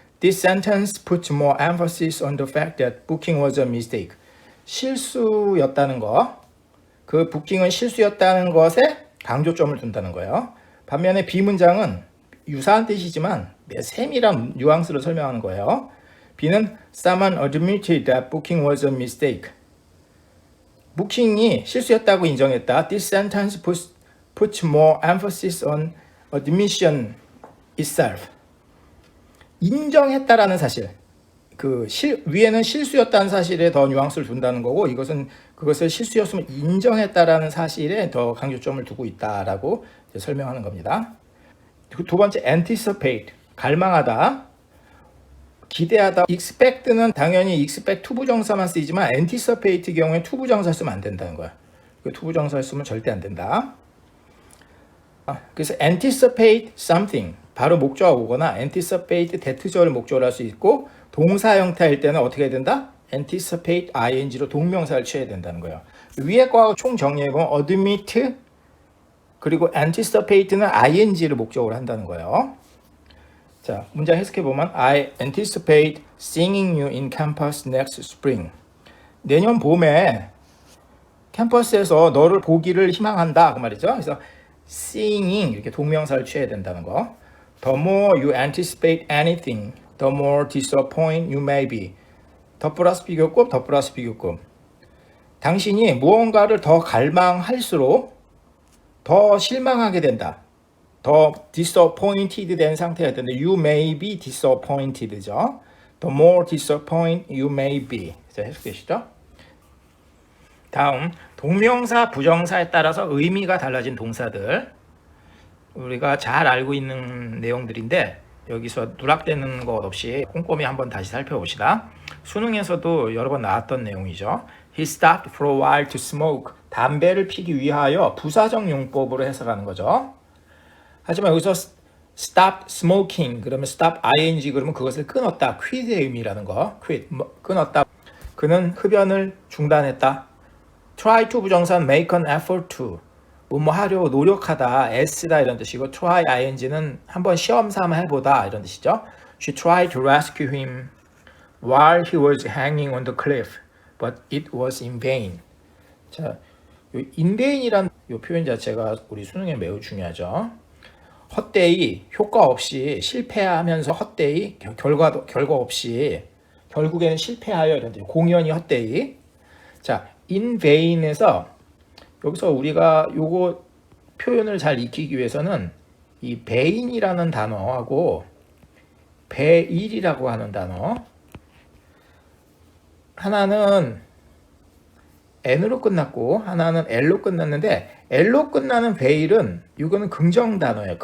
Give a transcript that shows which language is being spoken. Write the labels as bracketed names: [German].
[English] This sentence puts more emphasis on the fact that booking was a mistake. [Korean] 실수였다는 거, 그 부킹은 실수였다는 것에 강조점을 둔다는 거예요. 반면에 B 문장은 유사한 뜻이지만 세밀한 뉘앙스를 설명하는 거예요. [English] B는 someone admitted that booking was a mistake. [Korean] 부킹이 실수였다고 인정했다. [English] This sentence puts more emphasis on admission itself. [Korean] 인정했다라는 사실, 위에는 실수였다는 사실에 더 뉘앙스를 둔다는 거고, 이것은 그것을 실수였으면 인정했다라는 사실에 더 강조점을 두고 있다라고 설명하는 겁니다. 두 번째, anticipate, 갈망하다, 기대하다. expect는 당연히 expect 투부정사만 쓰이지만 anticipate 경우에 투부정사 쓰면 안 된다는 거야. 투부정사 쓰면 절대 안 된다. 그래서 anticipate something, 바로 목적어가 오거나 anticipate 대트절을 목적으로 할 수 있고, 동사 형태일 때는 어떻게 해야 된다? anticipate ing로 동명사를 취해야 된다는 거예요. 위에 거하고 총 정리해보면 admit 그리고 anticipate는 ing를 목적으로 한다는 거예요. 자, 문장 해석해보면 [English] I anticipate seeing you in campus next spring. [Korean] 내년 봄에 캠퍼스에서 너를 보기를 희망한다 그 말이죠. 그래서 seeing 이렇게 동명사를 취해야 된다는 거. [English] The more you anticipate anything, the more disappointed you may be. [Korean] 더 플러스 비교급, 더 플러스 비교급. 당신이 무언가를 더 갈망할수록 더 실망하게 된다. 더 disappointed 된 상태가 되는데 [English] you may be disappointed [Korean] 죠. [English] The more disappointed you may be. [Korean] 자, 해석되시죠? 다음, 동명사, 부정사에 따라서 의미가 달라진 동사들. 우리가 잘 알고 있는 내용들인데 여기서 누락되는 것 없이 꼼꼼히 한번 다시 살펴봅시다. 수능에서도 여러 번 나왔던 내용이죠. [English] He stopped for a while to smoke. [Korean] 담배를 피기 위하여 부사적 용법으로 해석하는 거죠. 하지만 여기서 stop smoking 그러면 stop ing 그러면 그것을 끊었다. quit의 의미라는 거. quit 끊었다. 그는 흡연을 중단했다. try to 부정사는 [English] make an effort to [Korean] 뭐 하려고 노력하다. s다 이런 뜻이고 try ing는 한번 시험 삼아 해보다 이런 뜻이죠. [English] She tried to rescue him while he was hanging on the cliff. but it was in vain. [Korean] 자, 요 in vain이란 요 표현 자체가 우리 수능에 매우 중요하죠. 헛되이 효과 없이 실패하면서 헛되이 결과 없이 결국에는 실패하여 이런 공연이 헛되이. 자, in vain에서 여기서 우리가 요거 표현을 잘 익히기 위해서는 이 vain이라는 단어하고 배일이라고 하는 단어, 하나는 N으로 끝났고 하나는 L로 끝났는데, L로 끝나는 베일은 이거는 긍정 단어예요.